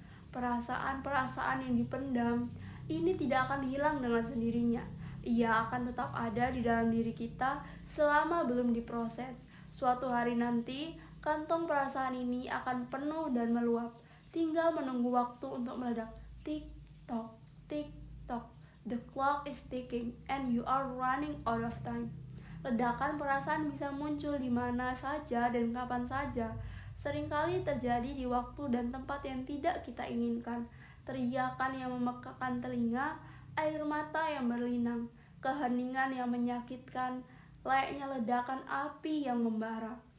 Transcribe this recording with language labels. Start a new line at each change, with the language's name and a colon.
Indonesian: Perasaan-perasaan yang dipendam ini tidak akan hilang dengan sendirinya. Ia akan tetap ada di dalam diri kita selama belum diproses. Suatu hari nanti, kantong perasaan ini akan penuh dan meluap. Tinggal menunggu waktu untuk meledak. Tik-tok, tik-tok.
English: The clock is ticking and you are running out of time.
Indonesian: Ledakan perasaan bisa muncul di mana saja dan kapan saja. Seringkali terjadi di waktu dan tempat yang tidak kita inginkan. Teriakan yang memekakan telinga, air mata yang berlinang, keheningan yang menyakitkan, layaknya ledakan api yang membara.